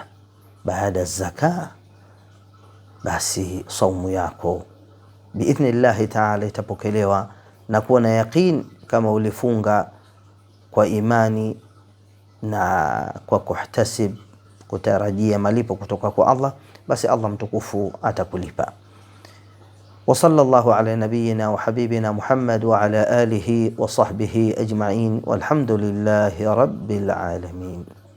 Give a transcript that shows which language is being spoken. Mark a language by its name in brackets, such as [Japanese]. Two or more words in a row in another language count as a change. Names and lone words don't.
[Swahili] Baada zaka, basi saumu yako [Arabic] بإذن الله تعالى [Swahili] itapokelewa na kuwa na yaqeen kama ulifunga kwa imani na kwa kuhtasib, kutarajia malipo kutoka kwa Allah, basi Allah mtukufu atakulipa. [Arabic] وصلى الله على نبينا وحبيبنا محمد وعلى آله وصحبه أجمعين والحمد لله رب العالمين.